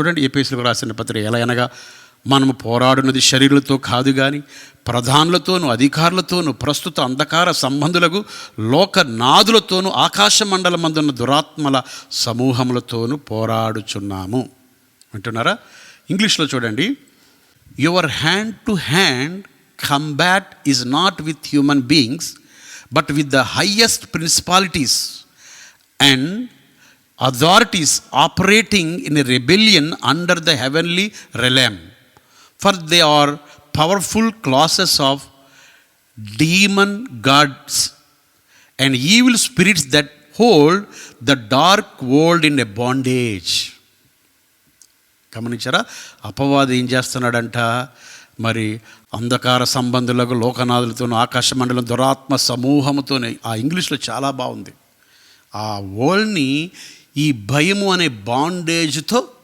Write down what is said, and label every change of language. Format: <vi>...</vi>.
<te>చూడండి, ఎఫెసీయులకు రాసిన పత్రిక ఎలా అనగా, మనము పోరాడున్నది శరీరులతో కాదు కానీ ప్రధానులతోనూ అధికారులతోనూ ప్రస్తుత అంధకార సంబంధులకు లోకనాథులతోనూ ఆకాశ మండలమందున్న దురాత్మల సమూహములతోనూ పోరాడుచున్నాము. వింటున్నారా? ఇంగ్లీష్లో చూడండి,</te> <en>Your hand to hand combat is not with human beings but with the highest principalities and authorities operating in a rebellion under the heavenly realm, for they are powerful classes of demon gods and evil spirits that hold the dark world in a bondage.</en> <te>గమనించారా? అపవాది ఏం చేస్తున్నాడంట, మరి అంధకార సంబంధులకు లోకనాథులతోనూ ఆకాశ మండలం దురాత్మ సమూహముతోనే, ఆ ఇంగ్లీష్లో చాలా బాగుంది, ఆ వరల్డ్ని ఈ భయము అనే బాండేజ్తో.</te>